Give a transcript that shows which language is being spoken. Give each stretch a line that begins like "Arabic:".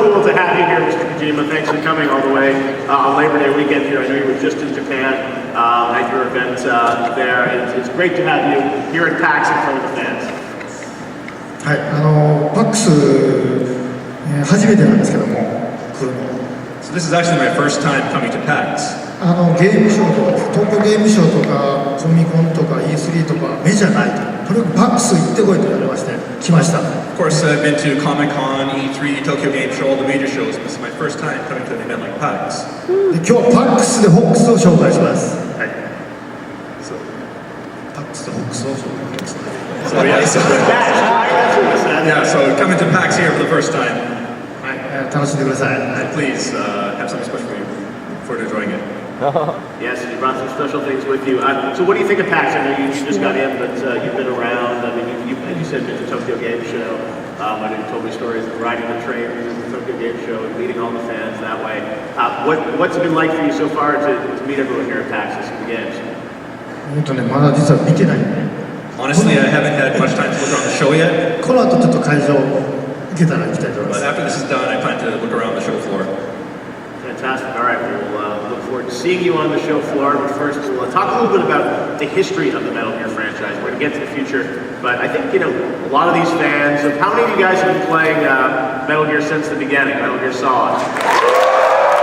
English: Thanks for coming all the way on Labor Day weekend here. I know you were just in Japan at your event there. It's great to have you here at PAX in front of the fans.
Japanese: はい、PAX 初めてなんですけども来るの。
English: So this is actually my first time coming to PAX.
Japanese: ゲームショーとか東京ゲームショーとかコミコンとか E3 とか目じゃないと。とにかく PAX 行ってこいと言われまして来ました。
English: Of course, I've been to Comic-Con, E3, Tokyo Game Show, all the major shows. This is my first time coming to an event like PAX.
Japanese: で今日は PAX でホックスを紹介します。はい。So, PAX でホックスを紹介します。
English: So yeah, so coming to PAX here for the first time.
Japanese: はい、楽しんでください。
English: Please have something special for you for enjoying it. Yes, you brought some special things with you. So what do you think of PAX? I know you just got in, but you've been around. I mean, you said been to Tokyo Game Show. I know you told me stories of riding the train to the Tokyo Game Show and meeting all the fans that way. What's it been like for you so far to meet everyone here at PAX and see the games?
Japanese: まだ実は見てない。
English: Honestly, I haven't had much time to look around the show yet.
Japanese: この後ちょっと会場行けたら行きたいと思います。
English: But after this is done, I plan to look around the show floor. Fantastic. All right, we'll look forward to seeing you on the show floor. But first, we'll talk a little bit about the history of the Metal Gear franchise. We're going to get to the future, but I think, a lot of these fans, how many of you guys have been playing Metal Gear since the beginning, Metal Gear Solid?